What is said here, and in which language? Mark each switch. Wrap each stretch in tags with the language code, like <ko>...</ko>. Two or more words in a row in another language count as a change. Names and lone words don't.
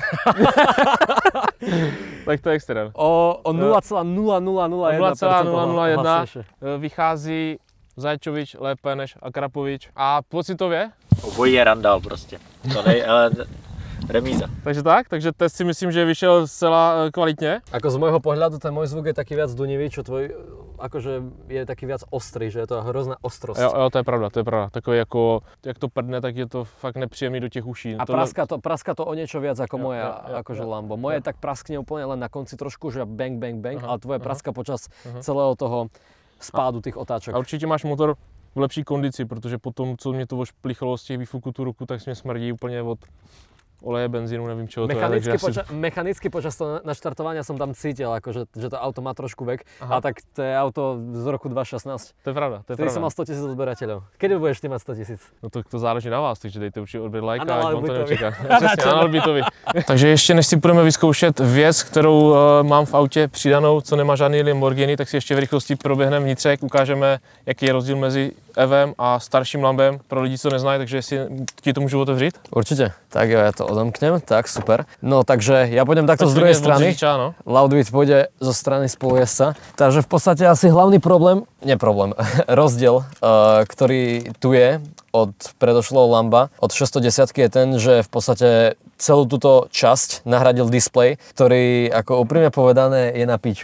<cs>Tak to je extrém. O 0,0001% vychází Zajačovič lépe než Akrapovič. A pocitově? Obojí je randál prostě. To nej, ale remíza. Takže test si myslím, že vyšel zcela kvalitně.</cs> <sk>Ako z môjho pohľadu ten môj zvuk je taký viac dunivý, čo tvoj akože je taký viac ostrý, že je to hrozná ostrosť.</sk> <cs>Jo, to je pravda. Takový jako, jak to prdne, tak je to fakt nepříjemný do těch uší.</cs> <sk>A praska to o niečo viac ako moje akože Lambo. Moje tak praskne úplne len na konci trošku, že bang, ale tvoje praska počas celého toho spádu</sk> <cs>těch otáček. A určitě máš motor v lepší kondici, protože potom, co mě to ošplichalo z těch výfuků tu ruku, tak mě smrdí úplně od oleje, benzínu, nevím čeho to je.</cs> <sk>Mechanicky počas toho naštartovania som tam cítil, akože, že to auto má trošku vek, a tak to je auto z roku 2016. To je pravda, to je pravda. Ty som mal 100 000 odberateľov. Kedy budeš ty mať 100 000?</sk> <cs>No to záleží na vás, takže dejte určitě odběr lajka, ať vám to nečeká. Přesně, Takže ještě než si budeme vyzkoušet věc, kterou mám v autě přidanou, co nemá žádný Lamborghini, tak si ještě v rychlosti proběhneme vnitřek, ukážeme, jaký je rozdíl mezi EVem a starším Lambem pro lidi, co neznají, takže jestli ti to můžu otevřít?</cs> <sk>Určite. Tak jo, ja to odomknem, tak super. No takže ja pôjdem takto z druhej strany. No? Loudwit pôjde zo strany spolujezdca. Takže v podstate asi hlavný rozdiel, ktorý tu je od predošlého Lamba, od 610 je ten, že v podstate celú túto časť nahradil displej, ktorý, ako úprimne povedané, je na piču.</sk>